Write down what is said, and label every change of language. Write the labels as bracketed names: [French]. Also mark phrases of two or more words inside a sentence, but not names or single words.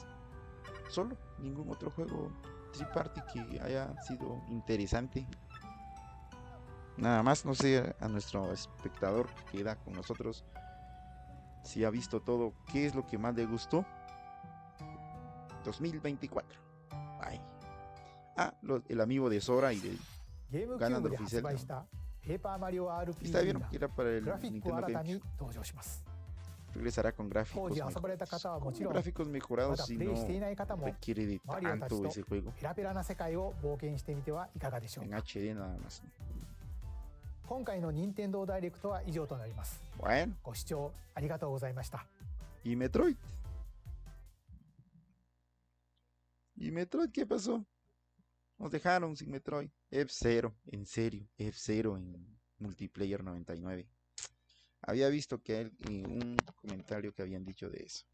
[Spanish] Solo, ningún otro juego triparty que haya sido interesante. Nada más, no sé, a nuestro espectador que queda con nosotros, si ha visto todo, ¿qué es lo que más le gustó? 2024. Ay. El amigo de Sora y de [Japanese] ゲームキュー [Spanish] ganando [Japanese] ブで発 [Spanish] oficial. [Japanese] 売したペーパーマリオ [Spanish] Está [Japanese] RPG [Spanish] bien, [Japanese] が [Spanish] era para el [Japanese] グラフィックを [Spanish] Nintendo [Japanese] 新たに [Spanish] GameCube. [Japanese] 登場します。 [Spanish] Regresará con [Japanese] 当 [Spanish] gráficos [Japanese] 時遊ばれた方はもちろん、 [Spanish] gráficos [Japanese] ま [Spanish] mejorados [Japanese] だ [Spanish] si [Japanese] プレイ [Spanish] no [Japanese] していない方も [Spanish] requiere de [Japanese] マリオたち [Spanish] tanto [Japanese] と [Spanish] ese juego [Japanese] ペラペラな世界を冒険してみてはいかがでしょう [Spanish] en [Japanese] か。 [Spanish] HD nada más. [Japanese] 今回の任天堂ダイレクトは以上となります。 [Spanish] Bueno, [Japanese] ご視聴ありがとうございました。 [Spanish] ¿y Metroid? ¿Y Metroid qué pasó? Nos dejaron sin Metroid. F-zero, en serio, F-zero en multiplayer 99. Había visto que un comentario que habían dicho de eso.